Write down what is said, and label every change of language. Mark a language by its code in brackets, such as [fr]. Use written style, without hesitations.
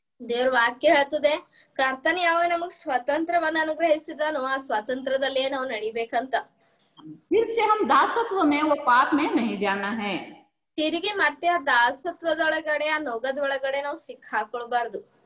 [kn] ದೇವ್ರ ವಾಕ್ಯ ಹೇಳ್ತದೆ, ಕರ್ತನ ಯಾವಾಗ ನಮಗ್ ಸ್ವತಂತ್ರವನ್ನ ಅನುಗ್ರಹಿಸಿದಾನೋ ಆ ಸ್ವತಂತ್ರದಲ್ಲೇ ನಾವು ನಡಿಬೇಕಂತ. [hi] फिर से हम दासत्व में वो पाप में नहीं जाना है। [kn] ತಿರುಗಿ ಮತ್ತೆ ಆ ದಾಸತ್ವದೊಳಗಡೆ ಆ ನೊಗದೊಳಗಡೆ ನಾವು ಸಿಕ್ಕಾಕೊಳ್ಬಾರ್ದು.